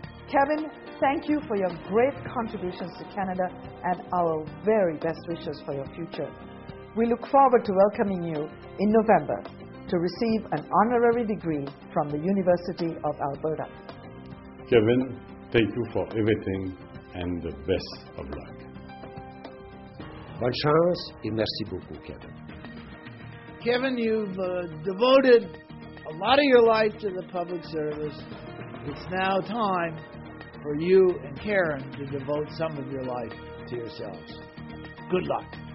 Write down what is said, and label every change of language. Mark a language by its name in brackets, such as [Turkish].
[English] Kevin, thank you for your great contributions to Canada and our very best wishes for your future. We look forward to welcoming you in November to receive an honorary degree from the University of Alberta. Kevin, thank you for everything and the best of luck. [French] Bonne chance et merci beaucoup, Kevin. [English] Kevin, you've devoted a lot of your life to the public service. It's now time for you and Karen to devote some of your life to yourselves. Good luck.